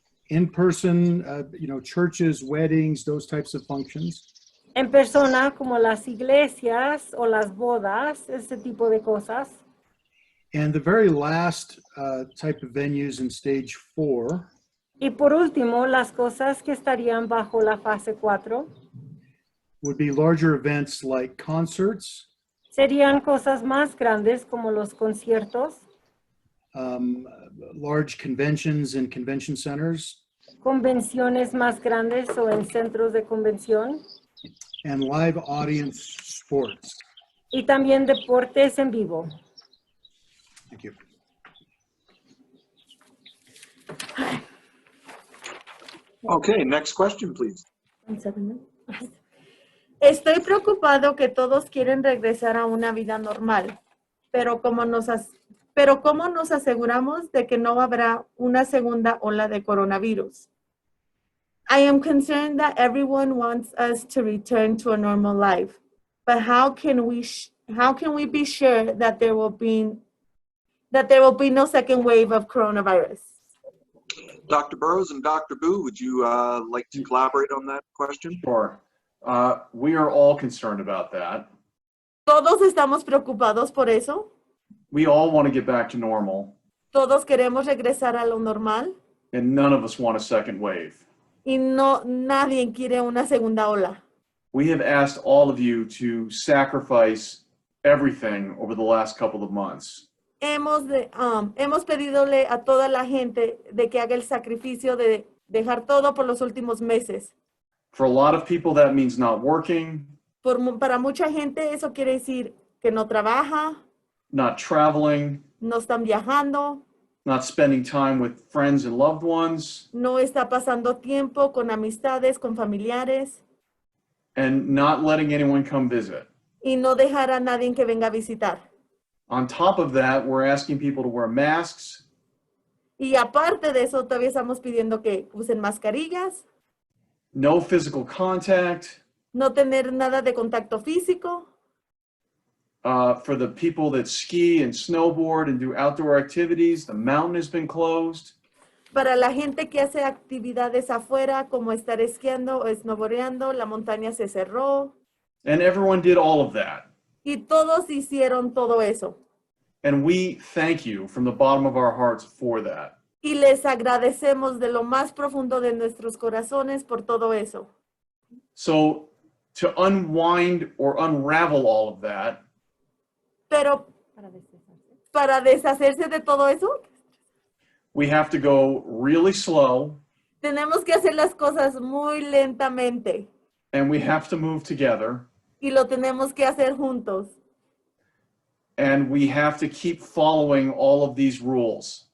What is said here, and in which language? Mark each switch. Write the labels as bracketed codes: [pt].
[en] in-person, churches, weddings, those types of functions. [es] en persona como las iglesias o las bodas, ese tipo de cosas. [en] And the very last type of venues in stage 4 [es] Y por último, las cosas que estarían bajo la fase 4 [en] would be larger events like concerts, [es] serían cosas más grandes como los conciertos, [en] large conventions in convention centers, [es] convenciones más grandes o en centros de convención, [en] and live audience sports. [es] y también deportes en vivo. [en] Thank you. Okay, next question, please. [es] Estoy preocupado que todos quieren regresar a una vida normal, pero ¿cómo nos aseguramos de que no habrá una segunda ola de coronavirus? [en] I am concerned that everyone wants us to return to a normal life, but how can we be sure that there will be no second wave of coronavirus? Dr. Burrows and Dr. Boo, would you like to collaborate on that question? Sure. We are all concerned about that. [es] Todos estamos preocupados por eso. [en] We all want to get back to normal. [es] Todos queremos regresar a lo normal. [en] And none of us want a second wave. [es] Y no, nadie quiere una segunda ola. [en] We have asked all of you to sacrifice everything over the last couple of months. [es] Hemos pedidole a toda la gente de que haga el sacrificio de dejar todo por los últimos meses. [en] For a lot of people, that means not working, [es] Para mucha gente eso quiere decir que no trabaja, [en] not traveling, [es] no están viajando, [en] not spending time with friends and loved ones, [es] no está pasando tiempo con amistades, con familiares, [en] and not letting anyone come visit. [es] y no dejar a nadie que venga a visitar. [en] On top of that, we're asking people to wear masks, [es] Y aparte de eso, todavía estamos pidiendo que usen mascarillas, [en] no physical contact. [es] no tener nada de contacto físico. [en] For the people that ski and snowboard and do outdoor activities, the mountain has been closed. [es] Para la gente que hace actividades afuera, como estar esquiando o snowboardeando, la montaña se cerró. [en] And everyone did all of that. [es] Y todos hicieron todo eso. [en] And we thank you from the bottom of our hearts for that. [es] Y les agradecemos de lo más profundo de nuestros corazones por todo eso. [en] So to unwind or unravel all of that, [es] Pero para deshacerse de todo eso, [en] we have to go really slow [es] tenemos que hacer las cosas muy lentamente. [en] and we have to move together [es] Y lo tenemos que hacer juntos. [en] and we have to keep following all of these rules.